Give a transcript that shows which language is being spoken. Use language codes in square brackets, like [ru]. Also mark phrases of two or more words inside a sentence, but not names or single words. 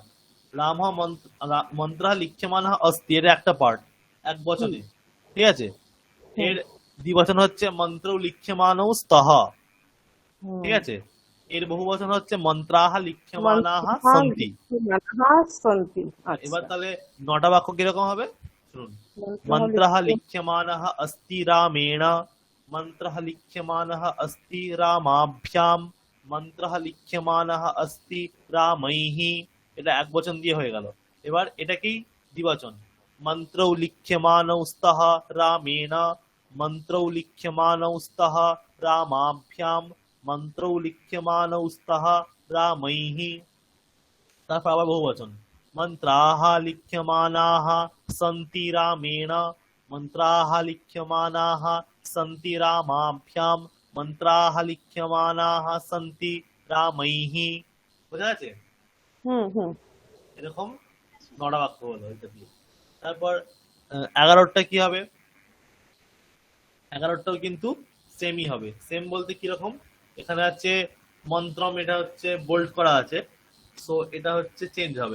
[sa] রাম মন্ত্রঃ লিখ্যমানঃ অস্তি, [bn] এটা একটা পার্ট এক বচনে, ঠিক আছে? এর দ্বিবচন হচ্ছে [sa] মন্ত্রৌ লিখ্যমানৌ স্তহ, [bn] ঠিক আছে? এর বহুবচন হচ্ছে [sa] মন্ত্রাহ লিখ্যমানাহ সন্তি। [bn] হ্যাঁ শান্তি। এবার তাহলে 9টা বাক্য কিরকম হবে শুনুন। [sa] মন্ত্রঃ লিখ্যমানঃ অস্তি রামেণ, মন্ত্রঃ লিখ্যমানঃ অস্তি রামাভ্যাম, মন্ত্রঃ লিখ্যমানঃ অস্তি রামৈহি। [bn] এটা এক বচন দিয়ে হয়ে গেল। এবার এটা কি? দ্বিবচন। [sa] মন্ত্রৌ লিখ্যমানৌ স্তঃ রামেণ, মন্ত্রৌ লিখ্যমানৌ স্তঃ রামাভ্যাম, মন্ত্রৌ লিখ্যমানৌ স্তঃ রামৈহি। [bn] তারপর আবার বহুবচন। [sa] মন্ত্রাः লিখ্যমানাः সন্তি রামেণ, মন্ত্রাः লিখ্যমানাः সন্তি রামাভ্যাম, মন্ত্রাः লিখ্যমানাः সন্তি রামৈহি। [bn] বোঝা যাচ্ছে? এরকম 9টা বাক্য হলো এটা দিয়ে। তারপর 11টা কি হবে? 11টাও কিন্তু সেমই হবে। সেম বলতে কিরকম? এখানে আছে মন্ত্রম, এটা হচ্ছে বোল্ড করা আছে, সো এটা হচ্ছে চেঞ্জ হবে।